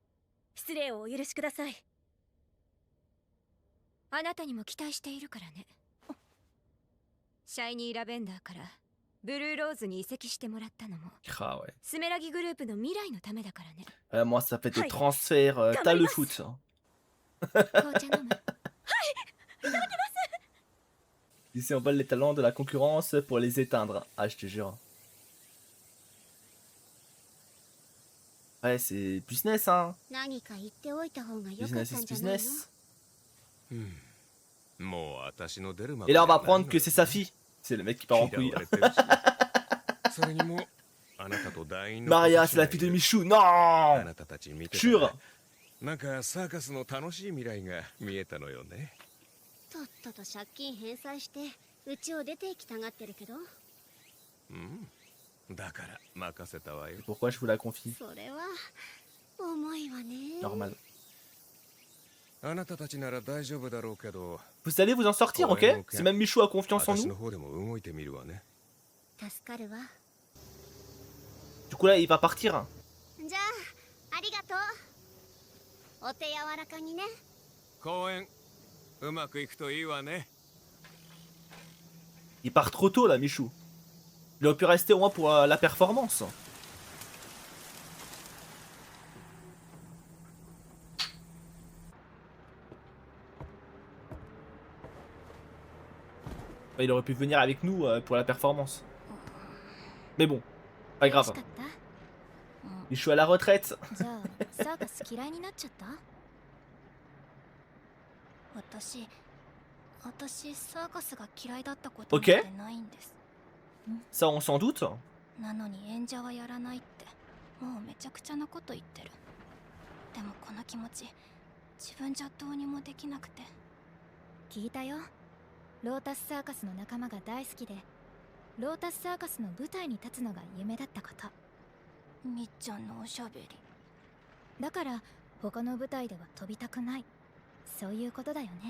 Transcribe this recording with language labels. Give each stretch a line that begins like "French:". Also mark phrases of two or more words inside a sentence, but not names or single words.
Japanese: 失礼をお許しください。あなたにも期待しているからね。シャイニーラベンダーからブルーローズに移籍してもらったのも
French: Ah ouais.
Japanese: スメラギグループの未来のためだからね。
French: Moi, ça fait des Aïe. transferts. T'as le foot. Hein.
Japanese: 紅茶飲む？
French: Ici, on vole les talents de la concurrence pour les éteindre. Ah, je te jure. Ouais, c'est business, hein.
Japanese: 何か言っておいた方が良かった
English: Business
Japanese: ん
English: is
Japanese: じゃないの？
English: business.
Japanese: もう私の出るま
French: Et là, on va apprendre que c'est sa fille. C'est le mec qui part en couille.
Japanese: それにもあなたと団員の
French: Maria, c'est la fille de Michou.
Japanese: あ
French: Non.
Japanese: なたたち見てた
French: Jure.
Japanese: ね。なんかサーカスの楽しい未来が見えたのよね。とっとと借金返済してうちを出て行きたがってるけど、だから任せたわよ。
French: Pourquoi je vous la confie?
Japanese: それは重いわね。
French: Normal.
Japanese: あなたたちなら大丈夫だろうけど、
French: Vous allez vous en sortir, ok? Si même Michou a confiance en
Japanese: 私
French: nous.
Japanese: の方でも動いてみるわね。助かるわ。
French: Du coup, là, il va partir.
Japanese: じゃあありがとう。お手柔らかにね。公演うまくいくといいわね。
French: Il part trop tôt, là, Michou. Il aurait pu rester au moins pour la performance. Il aurait pu venir avec nous pour la performance. Mais bon, pas
Japanese: 楽
French: grave.
Japanese: しかった？
French: Michou à la retraite.
Japanese: じゃあサーカス嫌いになっちゃった？私サーカスが嫌いだったことなんてないんです。
French: Ça, on s'en doute.
Japanese: なのに演者はやらないってもうめちゃくちゃなこと言ってる。でもこの気持ち自分じゃどうにもできなくて。聞いたよ。ロータスサーカスの仲間が大好きでロータスサーカスの舞台に立つのが夢だったこと。みっちゃんのおしゃべりだから他の舞台では飛びたくない、そういうことだよね。